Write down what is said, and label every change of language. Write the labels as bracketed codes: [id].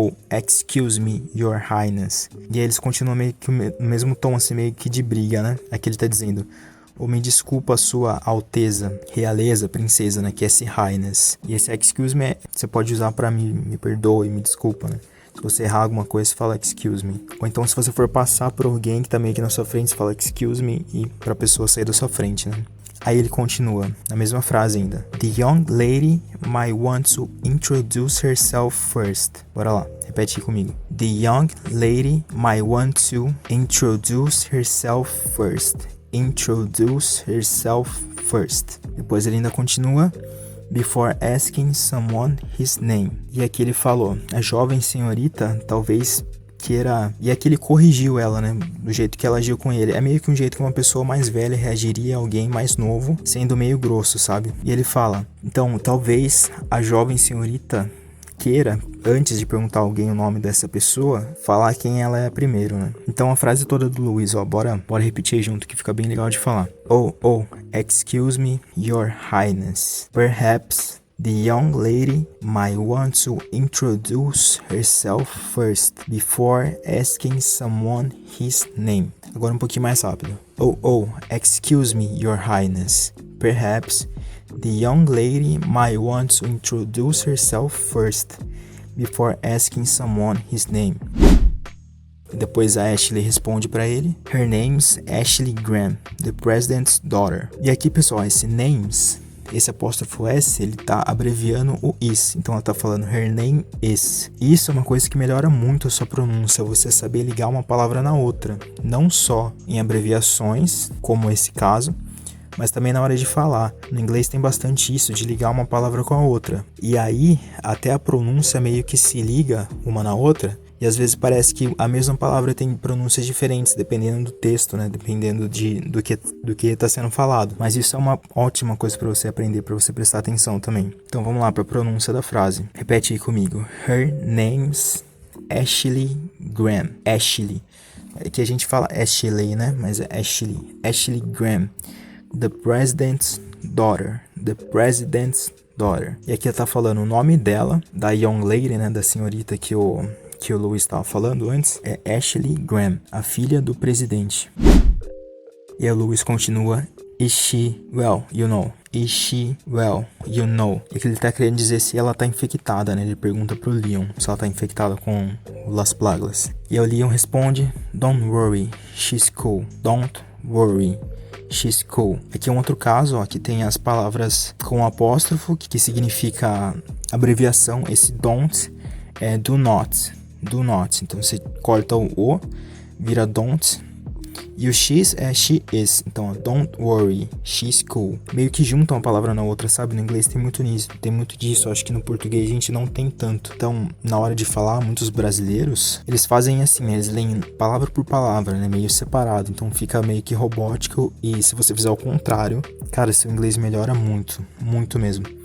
[en] excuse me, your highness. [pt] E aí eles continuam meio que no mesmo tom, assim, meio que de briga, né? Aqui ele tá dizendo, me desculpa, sua alteza, realeza, princesa, né? Que é esse highness. E esse [en] excuse me, [pt] você pode usar pra me perdoe, me desculpa, né? Se você errar alguma coisa, você fala [en] excuse me. [pt] Ou então se você for passar por alguém que tá meio aqui na sua frente, você fala excuse me e pra pessoa sair da sua frente, né? Aí ele continua, na mesma frase ainda. [en] The young lady might want to introduce herself first. [pt] Bora lá, repete aí comigo. [en] The young lady might want to introduce herself first. Introduce herself first. [pt] Depois ele ainda continua. [en] Before asking someone his name. [pt] E aqui ele falou, a jovem senhorita talvez queira... E aqui ele corrigiu ela, né? Do jeito que ela agiu com ele. É meio que um jeito que uma pessoa mais velha reagiria a alguém mais novo, sendo meio grosso, sabe? E ele fala, então, talvez a jovem senhorita queira, antes de perguntar a alguém o nome dessa pessoa, falar quem ela é primeiro, né? Então a frase toda do Luis, ó, bora repetir aí junto que fica bem legal de falar. [en] Excuse me, your highness. Perhaps the young lady might want to introduce herself first before asking someone his name. [pt] Agora um pouquinho mais rápido. [en] Excuse me, your highness. Perhaps the young lady might want to introduce herself first before asking someone his name. [pt] Depois a Ashley responde pra ele. [en] Her name's Ashley Graham, the president's daughter. [pt] E aqui, pessoal, esse names, esse apóstrofo S, ele tá abreviando o is. Então ela tá falando her name is. Isso é uma coisa que melhora muito a sua pronúncia, você saber ligar uma palavra na outra. Não só em abreviações, como esse caso, mas também na hora de falar. No inglês tem bastante isso, de ligar uma palavra com a outra. E aí, até a pronúncia meio que se liga uma na outra, e às vezes parece que a mesma palavra tem pronúncias diferentes, dependendo do texto, né? Dependendo do que está sendo falado. Mas isso é uma ótima coisa para você aprender, para você prestar atenção também. Então vamos lá para a pronúncia da frase. Repete aí comigo. [en] Her name's Ashley Graham. [pt] Ashley. Aqui a gente fala Ashley, né? Mas é Ashley. Ashley Graham. [en] The president's daughter. The president's daughter. [pt] E aqui ela tá falando o nome dela, da [en] young lady, [pt] né? Da senhorita que o Louis estava falando antes, é Ashley Graham, a filha do presidente. E a Louis continua, [en] is she well, you know? Is she well, you know? [pt] E que ele tá querendo dizer se ela tá infectada, né? Ele pergunta pro Leon se ela tá infectada com Las Plagas. E o Leon responde, [en] don't worry, she's cool. Don't worry, she's cool. [pt] Aqui é um outro caso, ó, que tem as palavras com apóstrofo, que significa abreviação. [en] Esse don't é do not. Do not. [pt] Então você corta o, vira don't. E o X é [en] she is. Então, don't worry, she's cool. [pt] Meio que juntam uma palavra na outra, sabe? No inglês tem muito nisso, tem muito disso. Acho que no português a gente não tem tanto. Então, na hora de falar, muitos brasileiros, eles fazem assim, né? Eles leem palavra por palavra, né? Meio separado. Então fica meio que robótico. E se você fizer o contrário, cara, seu inglês melhora muito. Muito mesmo.